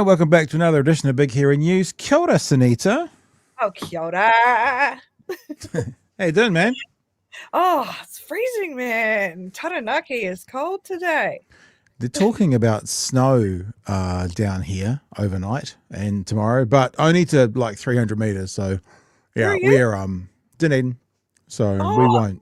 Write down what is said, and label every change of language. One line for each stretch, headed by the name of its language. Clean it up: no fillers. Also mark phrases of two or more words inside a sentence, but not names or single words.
English: Welcome back to another edition of Big Hearing News.
Māori: Kia ora, Sunita. Oh, kia ora.
English: How you doing, man? Oh, it's freezing, man. Taranaki is cold today. They're talking about snow down here overnight and tomorrow, but only to like 300 metres. So, yeah, we're Dunedin, so we won't.